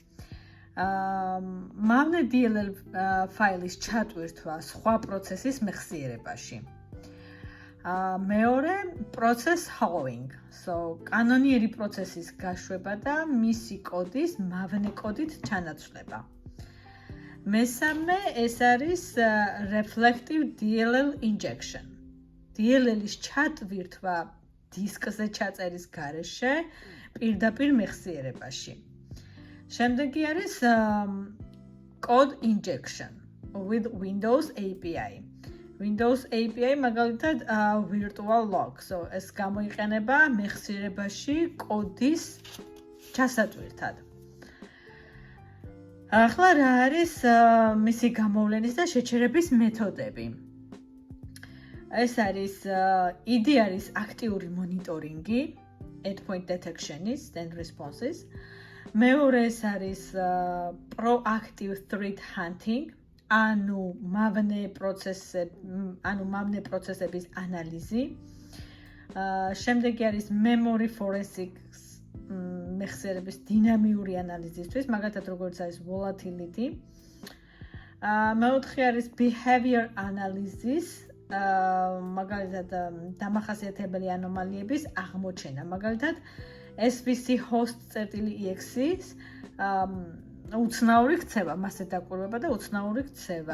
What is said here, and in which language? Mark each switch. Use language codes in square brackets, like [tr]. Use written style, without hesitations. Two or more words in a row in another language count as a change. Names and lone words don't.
[ka] მავნე DLL ფაილის ჩატვირთვა სხვა პროცესის მეხსიერებაში. მეორე [en] process hollowing. [ka] კანონიერი პროცესის გაშვება და მისი კოდის მავნე კოდით ჩანაცვლება. მესამე ეს არის [en] reflective DLL injection. [ka] DLL-ის ჩატვირთვა დისკზე ჩაწერის გარეშე პირდაპირ მეხსიერებაში. შემდეგი არის [en] code injection with Windows API. [ka] Windows API მაგალითად virtual log. ეს გამოიყენება მეხსიერებაში კოდის ჩასატვირთად. ახლა რა არის მისი გამოვლენის და შეჩერების მეთოდები? ეს არის EDR-ის აქტიური მონიტორინგი, [en] endpoint detection-ის and responses. მეორე ეს არის proactive threat hunting, ანუ მავნე პროცესების ანალიზი. შემდეგი არის memory forensics, მეხსიერების დინამიური ანალიზისთვის, მაგალითად როგორც არის volatility. მეოთხე არის behavior analysis, მაგალითად დამახასიათებელი ანომალიების აღმოჩენა, მაგალითად SVC host.exe-ის უცნაური ქცევა, მასზე დაკვირვება და უცნაური ქცევა.